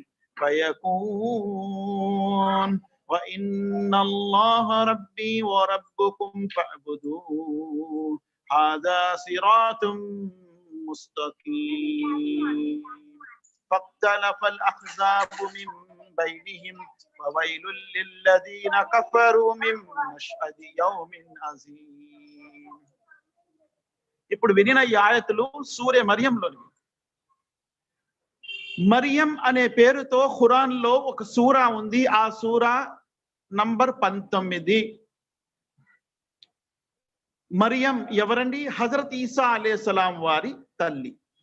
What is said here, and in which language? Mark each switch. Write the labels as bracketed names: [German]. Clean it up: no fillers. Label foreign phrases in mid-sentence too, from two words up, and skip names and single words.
[Arabic] فيكون وإن الله ربي وربكم فاعبدوه هذا صراط مستقيم فاختلف الأحزاب من بينهم فويل للذين كفروا من مشهد يوم عظيم. [Telugu] ఇప్పుడు వినిన ఈ ఆయతులు సూరే మరియంలోని. మరియం అనే పేరుతో ఖురాన్ లో ఒక సూరా ఉంది. ఆ సూరా నంబర్ 19. మరియం ఎవరండి? హజరత్ ఈసా అలైహిస్సలాం వారి తల్లి.